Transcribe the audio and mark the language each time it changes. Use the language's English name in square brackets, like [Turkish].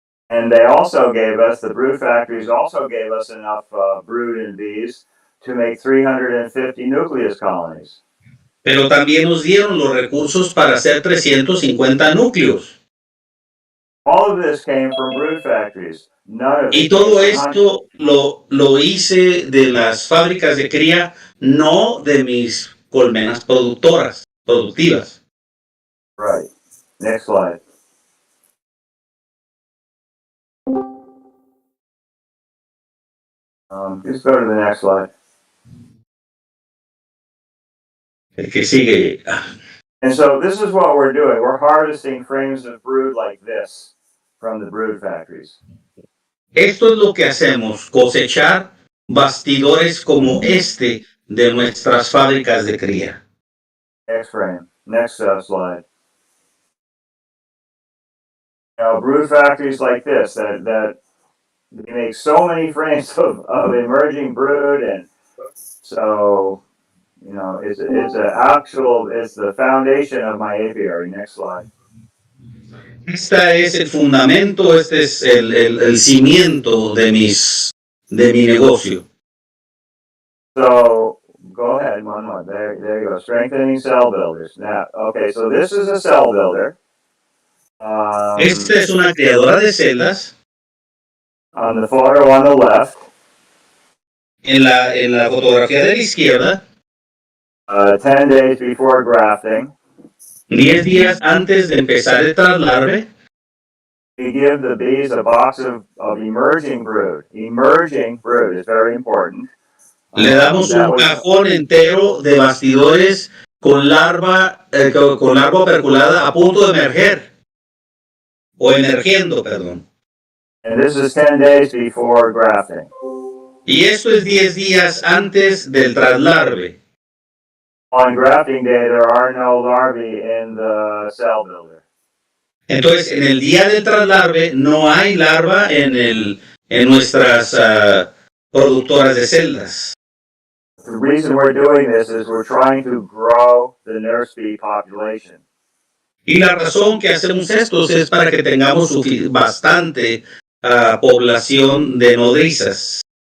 [English] And they also gave us, the brood factories also gave us enough brood and bees to make 350 nucleus colonies. [Spanish] Pero también nos dieron los recursos para hacer 350 núcleos. [English] All of this came from brood factories. None of [Spanish] Y todo esto lo hice de las fábricas de cría, no de mis colmenas productivas. [English] Right. Next slide. Just go to the next slide. [Spanish] El que sigue. [English] And so this is what we're doing. We're harvesting frames of brood like this from the brood factories. [Spanish] Esto es lo que hacemos, cosechar bastidores como este de nuestras fábricas de cría. [English] Next frame. Next slide. You know, brood factories like this that they make so many frames of emerging brood, and so you know it's the foundation of my apiary. Next slide. [Spanish] Este es el fundamento, este es el cimiento de mi negocio. [English] So go ahead, one more. There you go. Strengthening cell builders. Now, okay, so this is a cell builder. [Spanish] Esta es una creadora de celdas. [English] On the photo on the left. [Spanish] En la fotografía de la izquierda. [English] 10 days before grafting. [Spanish] 10 días antes de empezar el traslarve. [English] We give the bees a box of emerging brood. Emerging brood is very important. [Spanish] Le damos un cajón entero de bastidores con larva perculada a punto de emerger. O emergiendo, perdón. [English] And this is 10 days before grafting. [Spanish] Y esto es 10 días antes del traslarve. [English] On grafting day, there are no larvae in the cell builder. [Spanish] Entonces, en el día del traslarve no hay larva en nuestras productoras de celdas. [English] The reason we're doing this is we're trying to grow the nurse bee population. [Spanish] Y la razón que hacemos esto es para que tengamos bastante población de nodrizas.